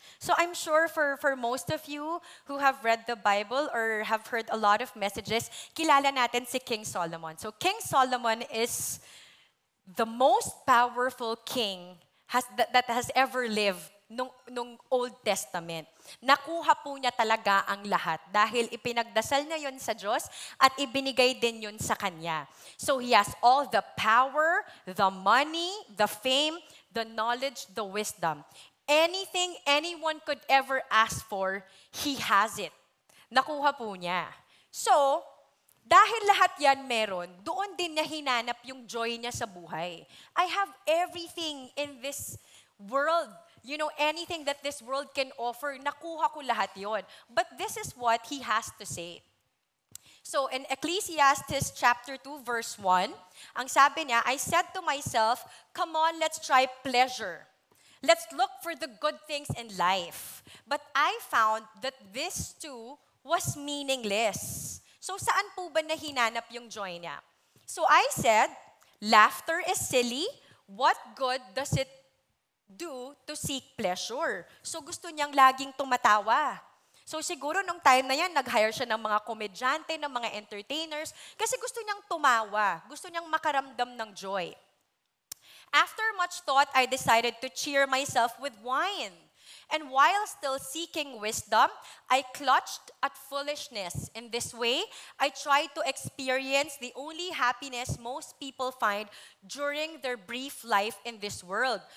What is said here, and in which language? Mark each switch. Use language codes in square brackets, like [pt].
[en] So I'm sure for most of you who have read the Bible or have heard a lot of messages, [tl] kilala natin si King Solomon. [en] So King Solomon is the most powerful king that has ever lived [tl] nung [en] Old Testament. [tl] Nakuha po niya talaga ang lahat dahil ipinagdasal niya yon sa Diyos at ibinigay din yon sa Kanya. [en] So he has all the power, the money, the fame, the knowledge, the wisdom. Anything anyone could ever ask for, he has it. [tl] Nakuha po niya. So, dahil lahat yan meron, doon din niya hinanap yung joy niya sa buhay. [en] I have everything in this world. You know, anything that this world can offer, [tl] nakuha ko lahat yon. [en] But this is what he has to say. So in Ecclesiastes chapter 2, verse 1, [tl] ang sabi niya, [en] I said to myself, come on, let's try pleasure. Let's look for the good things in life. But I found that this too was meaningless. So [tl] saan po ba nahinanap yung joy niya? [en] So I said, laughter is silly. What good does it do to seek pleasure? [tl] So gusto niyang laging tumatawa. So siguro nung time na yan, nag-hire siya ng mga komedyante, ng mga entertainers, kasi gusto niyang tumawa. Gusto niyang makaramdam ng joy. [en] After much thought, I decided to cheer myself with wine. And while still seeking wisdom, I clutched at foolishness. In this way, I tried to experience the only happiness most people find during their brief life in this world.